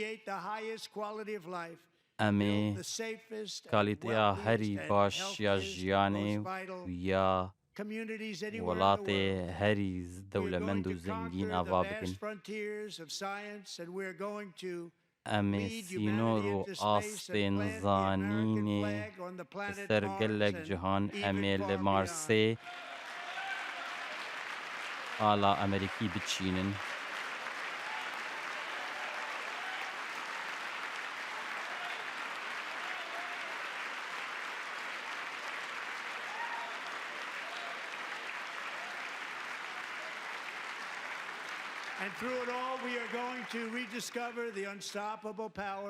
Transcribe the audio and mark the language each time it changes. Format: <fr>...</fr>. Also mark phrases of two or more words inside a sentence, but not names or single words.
<ku>em ê kalîteya herî baş ya jiyanê ya welatê herî dewlemend û zengîn ava bikin em ê sînor û aspên zanînê li ser gelek cihan em ê li Marsê ala Amerîkî biçînin</ku> <en>And through it all, we are going to rediscover the unstoppable power</en>